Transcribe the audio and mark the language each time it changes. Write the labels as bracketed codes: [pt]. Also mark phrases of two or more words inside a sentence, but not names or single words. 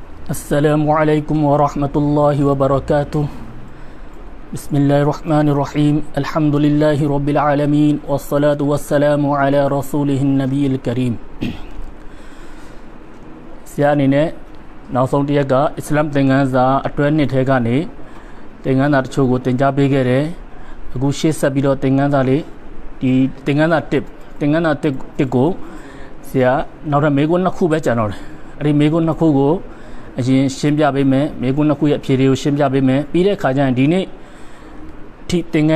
[ar] السلام عليكم ورحمة الله وبركاته بسم الله الرحمن الرحيم الحمد لله رب العالمين والصلاة والسلام على رسوله النبي الكريم [my] ဆရာအနေနဲ့နောက်ဆုံးတစ်ရက်ကအစ္စလာမ်သင်ခန်းစာအတွဲနှစ်ထဲကနေသင်ခန်းစာတချို့ကိုသင်ကြားပေးခဲ့တယ်အခုရှေ့ဆက်ပြီးတော့သင်ခန်းစာလေးဒီ သင်ခန်းစာတစ်ကိုဆရာနောက်ထပ်မေးခွန်းနှစ်ခုပဲကျန်တော့တယ်အဲ့ဒီမေးခွန်းနှစ်ခုကိုအရင်ရှင်းပြပေးမယ်မေးခွန်းနှစ်ခုရဲ့အဖြေတွေကိုရှင်းပြပေးမယ်ပြီးတဲ့အခါကျရင်ဒီနေ့ထိသင်